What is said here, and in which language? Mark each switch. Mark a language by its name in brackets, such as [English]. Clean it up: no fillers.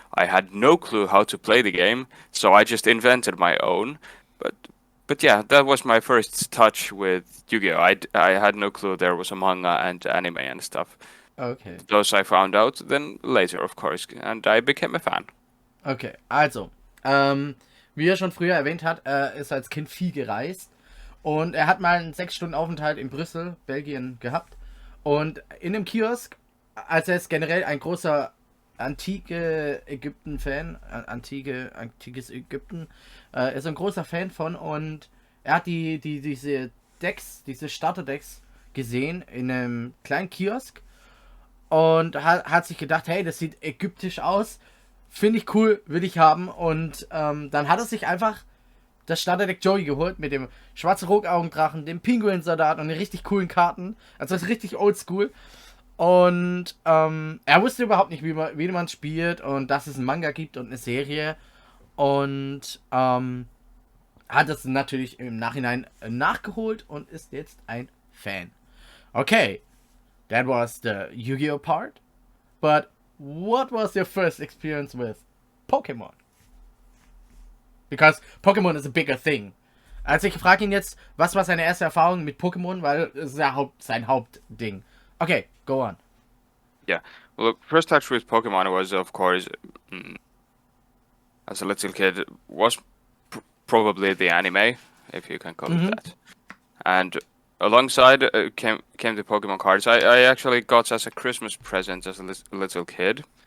[English] I had no clue how to play the game, so I just invented my own. But yeah, that was my first touch with Yu-Gi-Oh! I had no clue there was a manga and anime and stuff. Okay. Those I found out then later, of course, and I became a fan. [German] Okay, also, wie er schon früher erwähnt hat, er ist als Kind viel gereist und er hat mal einen 6-Stunden-Aufenthalt in Brüssel, Belgien, gehabt. Und in dem Kiosk, als er ist generell ein großer antike Ägypten-Fan, antikes Ägypten, ist ein großer Fan von, und er hat diese Decks, diese Starter-Decks gesehen in einem kleinen Kiosk und hat sich gedacht, hey, das sieht ägyptisch aus, finde ich cool, will ich haben, und dann hat er sich einfach das Starterdeck Joey geholt mit dem schwarzen Rogaugendrachen, dem Pinguin-Soldaten und den richtig coolen Karten. Also das ist richtig oldschool. Und er wusste überhaupt nicht, wie man spielt und dass es einen Manga gibt und eine Serie. Und hat es natürlich im Nachhinein nachgeholt und ist jetzt ein Fan. [English] Okay, that was the Yu-Gi-Oh! Part. But what was your first experience with Pokémon? Because Pokémon is a bigger thing. [German] Also ich frage ihn jetzt, was war seine erste Erfahrung mit Pokémon, weil es ist ja sein Hauptding. [English] Okay, go on. Yeah. Well, first touch with Pokemon was, of course, as a little kid, was probably the anime, if you can call it that. And alongside came the Pokemon cards. I actually got as a Christmas present as a little kid.